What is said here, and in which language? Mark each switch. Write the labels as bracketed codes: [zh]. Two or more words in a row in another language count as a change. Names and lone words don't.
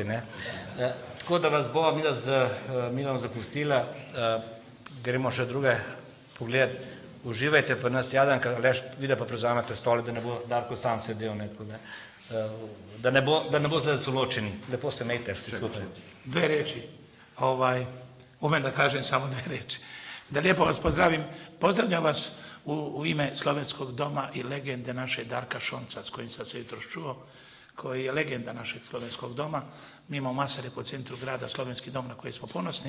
[sl] Tako da vas bova midva z Milanom zapustila, gremo še druge pogledati, uživajte pa nas, Jadranka, Aleš, vi da pa prevzamete stole, da ne bo Darko sam sedel, da ne bo zdaj so ločeni, lepo se imejte vsi skupaj. [sr] Dve reči, umem da kažem samo dve reči. [hr] Da lijepo vas pozdravim, pozdravljam vas u ime Slovenskog doma i legende naše Darka Šonca, s kojim sam se jutros čuo, koji je legenda našeg Slovenskog doma. Mi imamo Masare po centru grada, Slovenski dom na koji smo ponosni.